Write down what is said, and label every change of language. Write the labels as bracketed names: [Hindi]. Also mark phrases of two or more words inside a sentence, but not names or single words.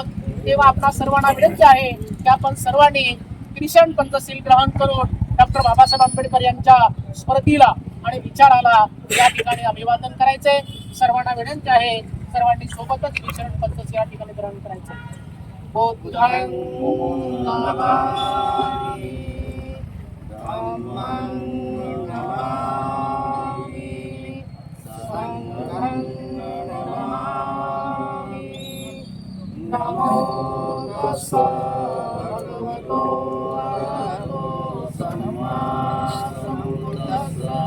[Marathi] तेव्हा आपणा सर्वांना विनंती आहे की आपण सर्वांनी ख्रिश्चन पंथशील ग्रहण करून डॉक्टर बाबासाहेब आंबेडकर यांच्या स्मृतीला आणि विचाराला या ठिकाणी अभिवादन करायचे. सर्वांना विनंती आहे, सर्वांनी सोबतच ख्रिश्चन पंथशील या ठिकाणी ग्रहण करायचे. [Pali] बुद्धं नमामि, धम्मं नमामि, संघं नमामि. नमो तस्सै भगवतो अरहतो सम्मा सम्बुद्धस्सै.